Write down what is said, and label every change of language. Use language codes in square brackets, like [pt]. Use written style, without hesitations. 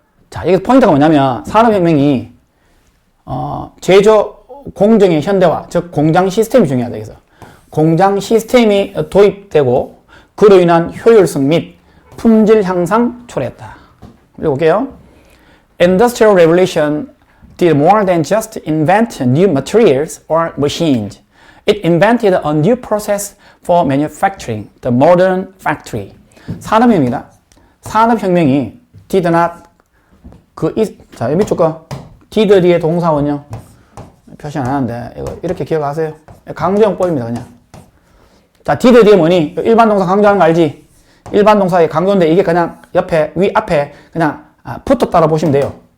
[ko] 자, 이게 포인트가 뭐냐면 산업혁명이 제조 공정의 현대화, 즉 공장 시스템이 중요하다. 그래서 공장 시스템이 도입되고 그로 인한 효율성 및 품질 향상 초래했다. 읽어볼게요. [en] Industrial Revolution did more than just invent new materials or machines. It invented a new process for manufacturing, the modern factory. [ko] 산업혁명이다. 산업혁명이 [en] did not [ko] 자, 밑줄 거 did 뒤에 동사원형 표시 안 하는데 이거 이렇게 기억하세요. 강조용법입니다 그냥. 자, did 뒤에 뭐니? 일반 동사 강조하는 거 알지? 일반 동사의 강조인데 이게 그냥 옆에 앞에 그냥 붙었다고 보시면 돼요.